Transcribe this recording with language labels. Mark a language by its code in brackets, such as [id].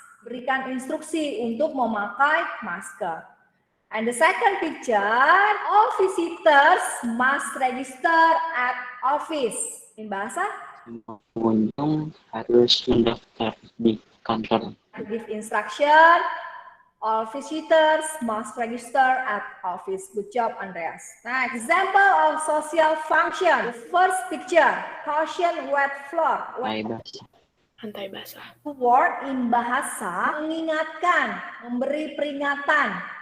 [id] Berikan instruksi untuk memakai masker. [en] And the second picture, all visitors must register at office. In bahasa? [id] Semua pengunjung harus mendaftar di kantor. [en] To give instruction, all visitors must register at office. Good job, Andreas. Nah, example of social function. The first picture, caution wet floor. [id] Lantai basah. [en] Word in bahasa [id] mengingatkan, memberi peringatan.